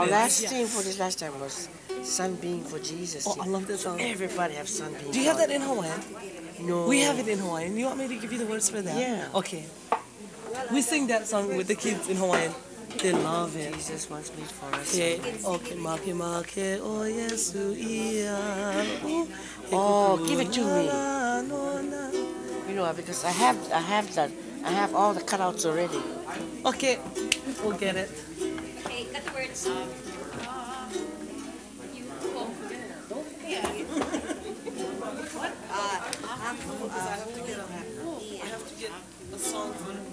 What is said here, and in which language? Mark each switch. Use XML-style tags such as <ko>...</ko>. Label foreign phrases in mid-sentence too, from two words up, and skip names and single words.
<en>our last theme for this last time was Sunbeam for Jesus. Oh, I love that song. Everybody have Sunbeam. Do you have that in Hawaiian? No. We have it in Hawaiian. You want me to give you the words for that? Yeah. Okay. We sing that song with the kids in Hawaiian. They love it. Jesus wants me for us. Okay. Okay.</en> <haw>Make o Yesu ia.</haw> <en>Oh, give it to me. You know, because I have that. I have all the cutouts already. Okay. We'll get it. Okay, got the words. You go. What? I have to get a song for</en>